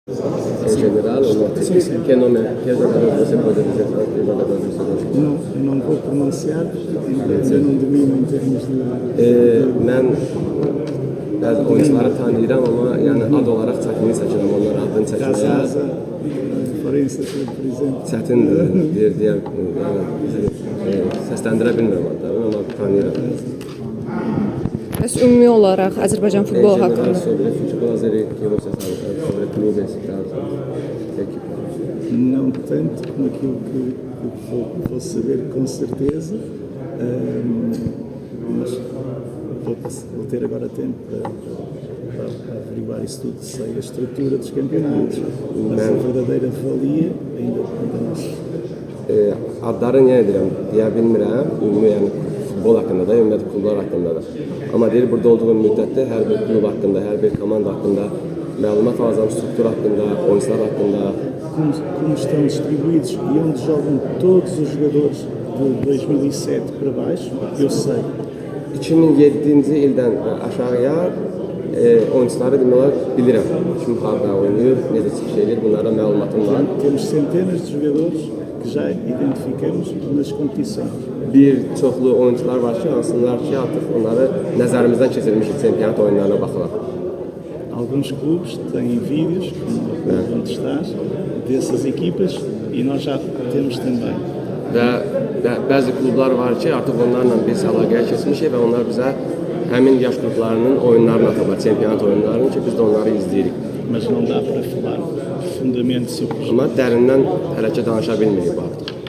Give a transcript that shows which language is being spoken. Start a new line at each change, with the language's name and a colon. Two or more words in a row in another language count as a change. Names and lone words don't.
Portuguese: Em general, o no? Sim, sim.
Spanish: ¿Qué nombre, qué
Portuguese: jogador você pode dizer que é o jogador do seu gosto? Não vou pronunciar, ainda não domino em termos de...
Azerbaijani: Ben bəzi oyuncuları tanıyıram ama yani ad olarak çətinlik çəkirəm onların adını çəkməyə.
Portuguese: Casaza, Florença, por exemplo.
Azerbaijani: Çətindir deyə yəni bizi səsləndirə bilmirəm adlarını ama tanıyıram. Bəs ümumi olaraq Azərbaycan futbolu
Portuguese: Em general,
Azerbaijani: haqqında
Portuguese: sobre futebol azeri, que você sabe, sobre clubes, equipe. Não tanto como aquilo que vou saber com certeza, mas vou ter agora tempo para averiguar isso tudo. Sei a estrutura dos campeonatos, mas a verdadeira valia ainda não sei.
Azerbaijani: Adları niyə edirəm deyə bilmirəm, ümumi yəni futbol haqqında da, ümumiyyətlə klublar haqqında da. Amma deyir, burada olduğum müddətdə hər bir klub haqqında, hər bir komanda haqqında məlumat alacağım, struktur haqqında, oyuncular haqqında.
Portuguese: Como estão distribuídos e onde jogam todos os jogadores de 2007 para baixo, eu sei.
Azerbaijani: 2007-ci ildən aşağıya oyuncuları demək olar bilirəm. Kim harda oynayır, necə çıxış edir, bunlara məlumatım var.
Portuguese: Temos centenas de jogadores que já identificamos nas competições.
Azerbaijani: Bir çoxlu oyuncular var ki, hansılar ki, artıq onları nəzərimizdən keçirmişik çempionat oyunlarına baxaraq.
Portuguese: Alguns clubes têm vídeos, como onde estás, dessas equipas e nós já temos também.
Azerbaijani: Və bəzi klublar var ki, artıq onlarla biz əlaqəyə keçmişik və onlar bizə həmin yaş qruplarının oyunlarını atıblar, çempionat oyunlarını ki, biz də onları izləyirik.
Portuguese: Mas não dá para falar profundamente sobre isso.
Azerbaijani: Amma dərindən hələ ki danışa bilmirik bu haqda.